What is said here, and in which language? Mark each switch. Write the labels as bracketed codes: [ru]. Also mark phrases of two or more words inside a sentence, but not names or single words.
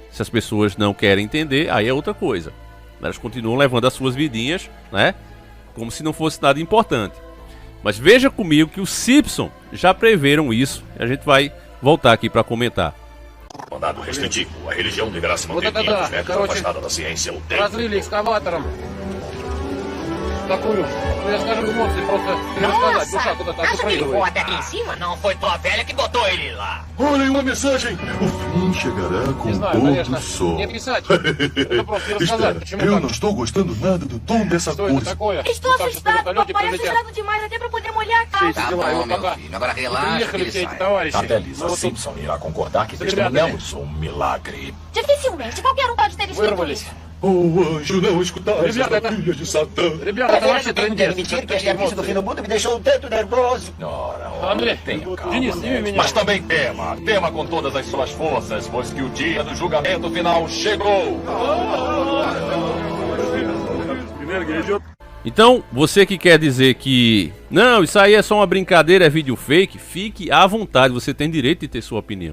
[pt] Se as pessoas não querem entender, aí é outra coisa. Elas continuam levando as suas vidinhas, né, como se não fosse nada importante. Mas veja comigo que os Simpson já preveram isso. A gente vai voltar aqui para comentar. Mandado restritivo. A religião deverá se manter 500 metros afastada da ciência o tempo. [ru] Разрыли экскаватором. Такую, я скажу, эмоции просто пересказать. Душа куда-то [pt] Acha que ele voa [ru] проигрывает. [pt] até aqui em cima? Não foi tua velha que botou ele lá. Olhem uma mensagem! O fim chegará com [ru] Не [pt] um [ru] знаю, [pt] pôr [ru] конечно, [pt] do sol. [ru] не писать. Это просто рассказать, [pt] Espera, [ru] почему [pt] eu [ru] так. [pt] não estou gostando nada do tom dessa [ru] Что это [pt] coisa. [ru] такое? [pt] Estou [ru] Вот так сейчас на [pt] assustado, [ru] вертолете [pt] papai, [ru] прилетят. [pt] assustado demais até pra poder molhar a [ru] Все [pt] calça. [ru] эти [pt] Tá [ru] дела, и [pt] bom, [ru] вот [pt] meu [ru] пока [pt] filho. Agora [ru] не [pt] relaxa que [ru] приехали [pt] ele [ru] все эти [pt] sai. [ru] товарищи. [pt] Até [ru] мы [pt] Lisa [ru] вот тут [pt] Simpson irá concordar que Obrigado, testemunhamos um milagre. Dificilmente, qualquer um pode ter escrito [ru] вырвались. [pt] isso. O anjo não escutar essa Revela, tá? filha de Satã. [ru] Ребята, это вообще [pt] Tem que [ru] трындец. [pt] admitir que esse aviso do fim do mundo me deixou um tanto nervoso. Ora, André, tenha calma. [ru] Денис, сними меня. [pt] Mas também tema com todas as suas forças, pois que o dia do julgamento final chegou. Então, você que quer dizer que não, isso aí é só uma brincadeira, é vídeo fake, fique à vontade, você tem direito de ter sua opinião.